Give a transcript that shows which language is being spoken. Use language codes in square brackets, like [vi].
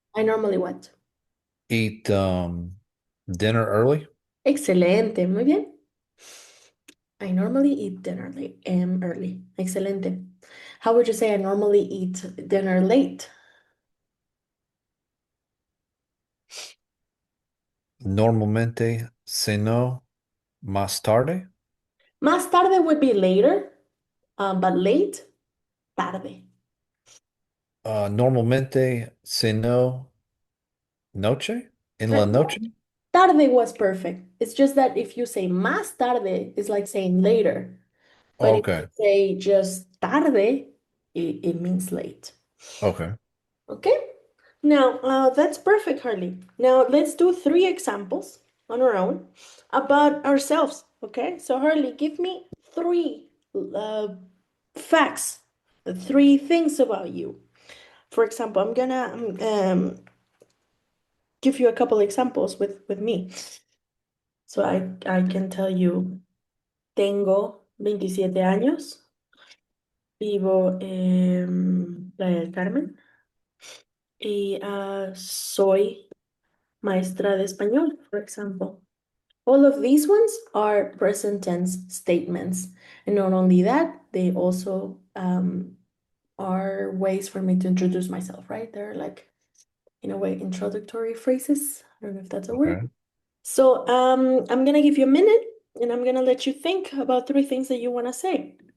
[en] I normally what? Eat dinner early. [es] Excelente, muy bien. [en] I normally eat dinner late early. [es] Excelente. [en] How would you say I normally eat dinner late? [es] Normalmente ceno más tarde. Más tarde [en] would be later, but late, tarde. [es] Normalmente ceno noche. En Uh, la noche. [en] Tarde was perfect. It's just that if you say [es] más tarde, [en] it's like saying later. But if you Okay. say just tarde, it means late. Okay. Okay? Now, that's perfect, Harley. Now, let's do three examples on our own about ourselves. Okay? So, Harley, give me three facts, three things about you. For example, I'm gonna give you a couple examples with me. So, I can tell you, [es] tengo 27 años, vivo en Playa del Carmen y soy maestra de español, [en] for example. All of these ones are present tense statements. And not only that, they also are ways for me to introduce myself, right? They're like, in a way, introductory phrases. I don't know if that's a word. Okay. So I'm gonna give you a minute and I'm gonna let you think about three things that you want to say.